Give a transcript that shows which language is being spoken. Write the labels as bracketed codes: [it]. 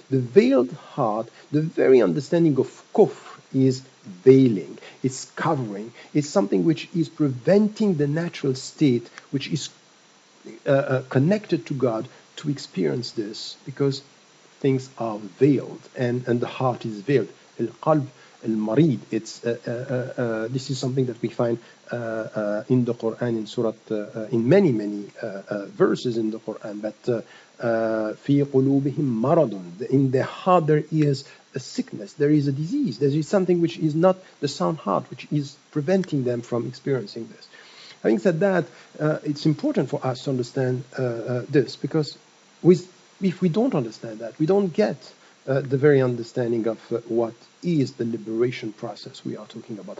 [en] The veiled heart, the very understanding of kufr, is veiling, it's covering, it's something which is preventing the natural state, which is connected to God, to experience this, because things are veiled and the heart is veiled. Al-qalb al-marid. It's this is something that we find in the Quran, in Surah, in many verses in the Quran. [ar] But في قلوبهم مرض. [en] In their heart there is a sickness, there is a disease, there is something which is not the sound heart, which is preventing them from experiencing this. Having said that, it's important for us to understand this, because if we don't understand that, we don't get the very understanding of what is the liberation process we are talking about.